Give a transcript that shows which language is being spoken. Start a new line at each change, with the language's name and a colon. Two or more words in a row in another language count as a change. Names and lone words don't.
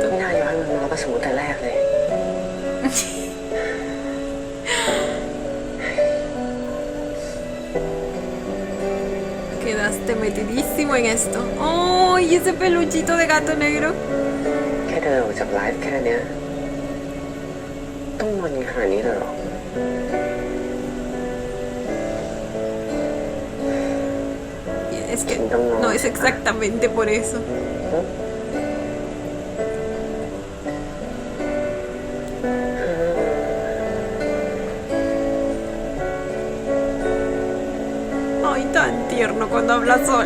Thai: ไม่น่ายอมให้มันมาประสูแต่แรกเลย
Spanish: Quedaste metidísimo en esto. ¡Ay, ese peluchito de gato negro!
Thai: แค่เดินออกจากไลฟ์แค่เนี้ยต้องนอนขนาดนี้เลยเหรอ
Spanish: Es que no es exactamente por eso. Ay, tan tierno cuando habla solo.